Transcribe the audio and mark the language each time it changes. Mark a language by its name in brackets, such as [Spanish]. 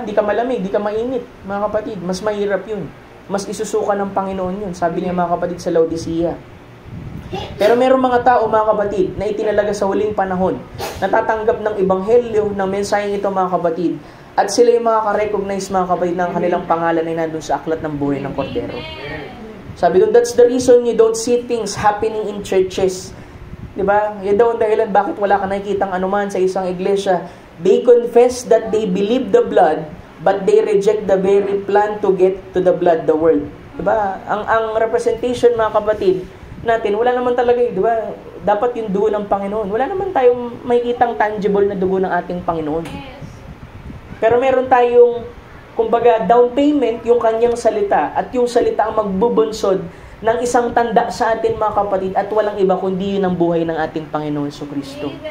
[Filipino] Hindi ka malamig, hindi ka mainit, mga kapatid. Mas mahirap yun. Mas isusuka ng Panginoon yun. Sabi niya, mga kapatid, sa Laodicea. Pero mayroong mga tao, mga kapatid, na itinalaga sa huling panahon, natatanggap ng ebanghelyo, ng mensaheng ito, mga kapatid, at sila yung makaka-recognize, mga kapatid, ng kanilang pangalan ay nandun sa aklat ng buhay ng Kordero. [English] Sabi doon, that's the reason you don't see things happening in churches. [Filipino] Diba? Yan daw ang dahilan bakit wala ka nakikitang anuman sa isang iglesia. [English] They confess that they believe the blood, but they reject the very plan to get to the blood, the word. [Filipino] Diba? Ang representation, mga kapatid, natin, wala naman talaga di ba? Dapat yung dugo ng Panginoon. Wala naman tayong makikitang tangible na dugo ng ating Panginoon. Pero meron tayong, kumbaga, down payment, yung kanyang salita, at yung salita ang magbubunsod ng isang tanda sa atin, mga kapatid, at walang iba kundi yun ang buhay ng ating Panginoon Jesucristo.